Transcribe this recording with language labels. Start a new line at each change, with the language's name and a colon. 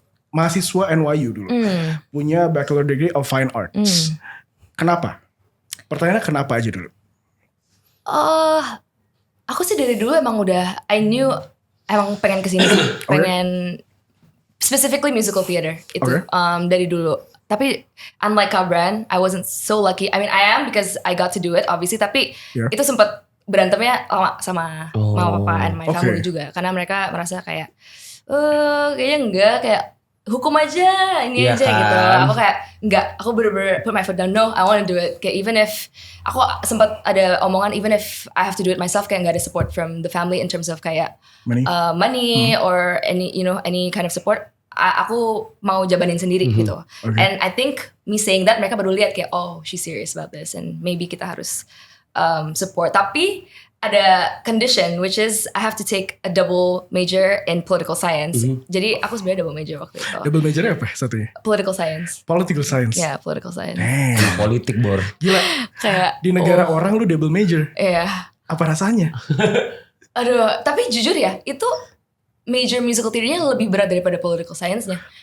Indonesian: mahasiswa NYU dulu, punya Bachelor Degree of Fine Arts. Kenapa? Pertanyaannya kenapa aja dulu? Aku sih dari dulu emang udah I knew emang pengen kesini sih, pengen specifically musical theater itu dari dulu.
English: Tapi unlike Kabran, I wasn't so lucky. I mean I am because I got to do it obviously.
Indonesian: Tapi itu sempat berantemnya sama mama papa and my family juga, karena mereka merasa kayak kayaknya enggak, kayak hukum aja ini aja kan? Gitu.
English: Aku kayak enggak, aku bener-bener put my foot down. No, I want to do it. Kayak even if aku sempat ada omongan, even if I have to do it myself, kayak nggak ada support from the family in terms of kayak money or any kind of support.
Indonesian: Aku mau jabanin sendiri gitu.
English: And I think me saying that, mereka baru lihat kayak she's serious about this and maybe kita harus support. Tapi ada condition, which is I have to take a double major in political science.
Indonesian: Jadi aku sebenarnya double major waktu itu. Double majornya apa satunya?
English: Political science. Political science. Ya, political science.
Indonesian: Politik, Bor. Gila. Kayak di negara orang lu double major. Iya. Apa rasanya? Aduh, tapi jujur ya, itu major musical theater-nya lebih berat daripada political science-nya.